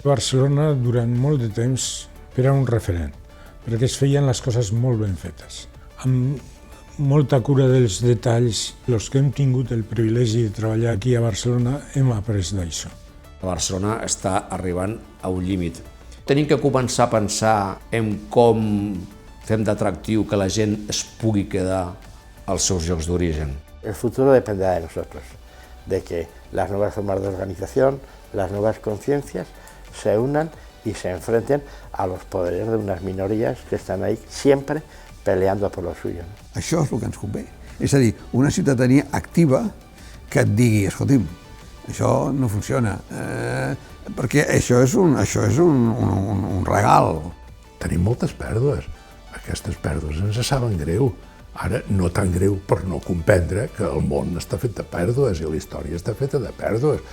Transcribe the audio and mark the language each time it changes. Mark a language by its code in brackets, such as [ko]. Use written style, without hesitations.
[ca] Barcelona, durant molt de temps, era un referent, perquè es feien les coses molt ben fetes, amb molta cura dels detalls. Els que hem tingut el privilegi de treballar aquí a Barcelona hem après d'això. Barcelona està arribant a un límit. Tenim que començar a pensar en com fem d'atractiu que la gent es pugui quedar als seus llocs d'origen. [es] El futuro dependerá de nosotros, de que las nuevas formas de organización, las nuevas conciencias se unan y se enfrenten a los poderes de unas minorías que están ahí siempre peleando por lo suyo. [ca] Això és el que ens convé. És a dir, una ciutadania activa que et digui, escolti'm, això no funciona, perquè això és un regal. Tenim moltes pèrdues. Aquestes pèrdues ens saben greu. Ara, no tan greu per no comprendre que el món està fet de pèrdues i la història està feta de pèrdues.